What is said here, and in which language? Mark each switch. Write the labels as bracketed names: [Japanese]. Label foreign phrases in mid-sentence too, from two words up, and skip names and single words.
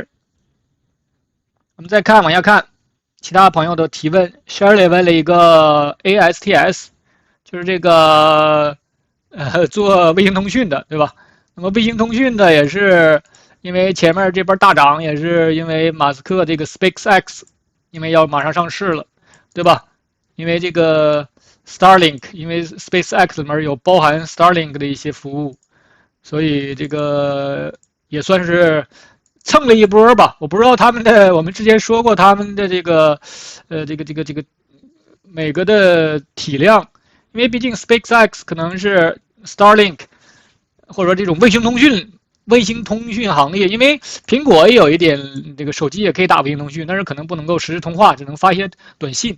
[Chinese] 我們再看往下看，其他朋友的提問 ，Shirley 問了一個 ASTS， 就是這個做衛星通訊的，对吧？那麼衛星通訊的也是因為前面這波大漲，也是因為馬斯克這個 SpaceX， 因為要馬上上市了，對吧？因為這個 Starlink，因為 SpaceX 裡面有包含 Starlink 的一些服務，所以這個也算是蹭了一波吧。我不知道他們的，我們之前說過他們的這個這個每個的體量，因為畢竟 SpaceX 可能是 Starlink。或者說這種衛星通訊行業，因為蘋果也有一點，這個手機也可以打衛星通訊，但是可能不能夠實時通話，只能發一些短信。